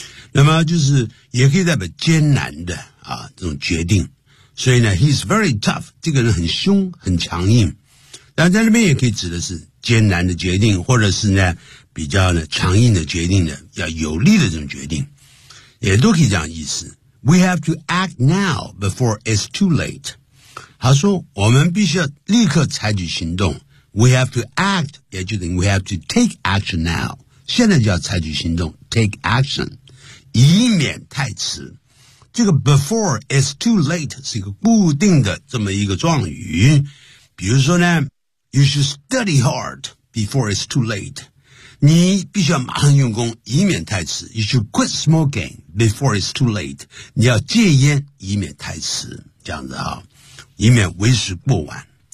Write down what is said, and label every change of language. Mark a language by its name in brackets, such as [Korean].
[Chinese] 那么就是也可以代表艰难的啊，这种决定。所以呢 [English] he's very tough， [Chinese] 这个人很凶很强硬。但在那边也可以指的是艰难的决定，或者是呢比较呢强硬的决定呢，要有力的这种决定，也都可以这样意思。 [English] We have to act now before it's too late。 [Chinese] 他说，我们必须要立刻采取行动。 [English] We have to act， [Chinese] 也就等于 [English] we have to take action now。 [Chinese] 现在就要采取行动 ， [English] take action， [Chinese] 以免太迟。这个 [English] before it's too late [Chinese] 是一个固定的这么一个状语。比如说呢 [English] ，You should study hard before it's too late。 [Chinese] 你必须要马上用功，以免太迟。 [English] You should quit smoking before it's too late。 [Chinese] 你要戒烟，以免太迟。这样子啊，以免为时过晚。